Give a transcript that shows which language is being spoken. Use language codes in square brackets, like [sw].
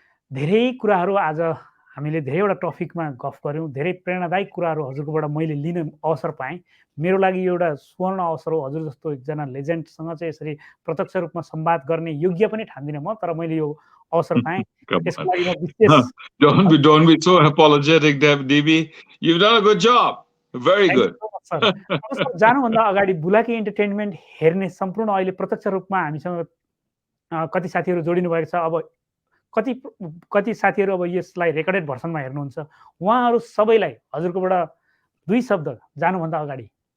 [ne] धेरै कुराहरू आज हामीले धेरैवटा टपिकमा गफ गर्यौं धेरै प्रेरणादायक कुराहरू हजुरकोबाट मैले लिन अवसर पाएँ मेरो लागि एउटा स्वर्ण अवसर हो हजुर जस्तो एकजना लेजेन्डसँग चाहिँ यसरी प्रत्यक्ष रूपमा संवाद गर्ने योग्य पनि ठान्दिनँ म तर मैले यो अवसर पाएँ त्यसको लागि म विशेष [en] don't be so apologetic DB you've done a good job very good [ne] जानुभन्दा अगाडि बुलाकी एन्टरटेनमेन्ट हेर्ने सम्पूर्ण अहिले प्रत्यक्ष रूपमा हामीसँग कति साथीहरू जोडिनु भएको छ अब कति साथीहरू अब यसलाई रेकर्डेड भर्सनमा हेर्नुहुन्छ उहाँहरू सबैलाई हजुरकोबाट दुई शब्द जानुभन्दा अगाडि